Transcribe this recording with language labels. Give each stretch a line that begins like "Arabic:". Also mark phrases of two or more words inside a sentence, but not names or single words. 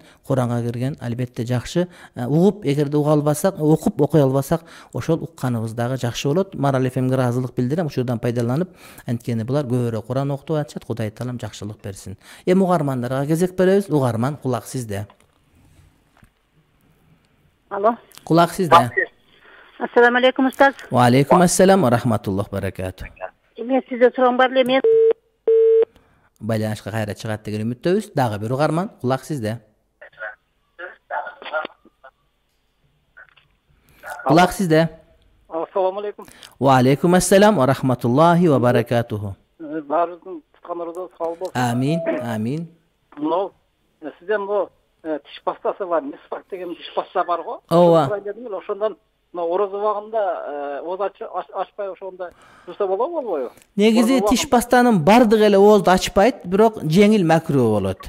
Kyrgyz: Куранга кирген албетте жакшы. Угуп, эгерде уга албасак, окуп окуй албасак, ошол укканыбыз дагы жакшы болот. Марал ФМге ыраазылык билдирем, ушурдан пайдаланып, анткени булар көбүрөөк Куран окутуп атышат. Кудай Таалам жакшылык берсин. Угармандарга кезек беребиз. Угарман, кулак сизде. Алло. Кулак сизде.
Arabic: السلام عليكم, устаз. وعليكم السلام ورحمة الله بركاته.
Kyrgyz: Мен сизде сурагым бар эле, мен байланышка кайра чыгат деген үмүттөбүз. Дагы бир угарман, кулак сизде. Кулак сизде.
Arabic: السلام عليكم. وعليكم السلام ورحمة الله وبركاته.
Kyrgyz: Баарыңыздын туткандарыңызга сау болсун. Амин, амин. Мынау сизден бул тиш пастасы бар, мисвак деген тиш паста бар го. Ооба. Ошондон орозо убагында ооз ачпай ошондо жуса болобу, болбойбу? Негизи тиш пастанын бардыгы эле оозду ачпайт, бирок жеңил макруу болот.